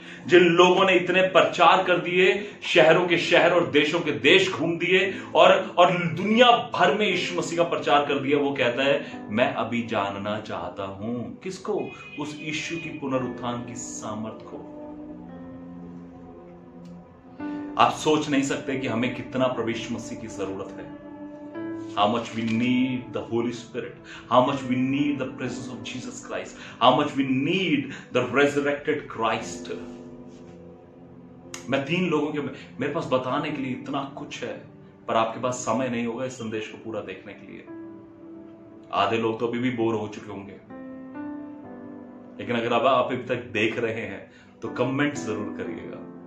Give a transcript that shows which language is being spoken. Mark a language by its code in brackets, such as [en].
[hi] जिन लोगों ने इतने प्रचार कर दिए, शहरों के शहर और देशों के देश घूम दिए और दुनिया भर में यीशु मसीह का प्रचार कर दिया, वो कहता है मैं अभी जानना चाहता हूं। किसको? उस यीशु की पुनरुत्थान की सामर्थ को। आप सोच नहीं सकते कि हमें कितना प्रभु यीशु मसीह की जरूरत है। [en] How much we need the Holy Spirit, how much we need the presence of Jesus Christ, how much we need the resurrected Christ. [hi] मैं 3 लोगों के मेरे पास बताने के लिए इतना कुछ है, पर आपके पास समय नहीं होगा इस संदेश को पूरा देखने के लिए। आधे लोग तो अभी भी बोर हो चुके होंगे, लेकिन अगर आप अभी तक देख रहे हैं तो कमेंट जरूर करिएगा।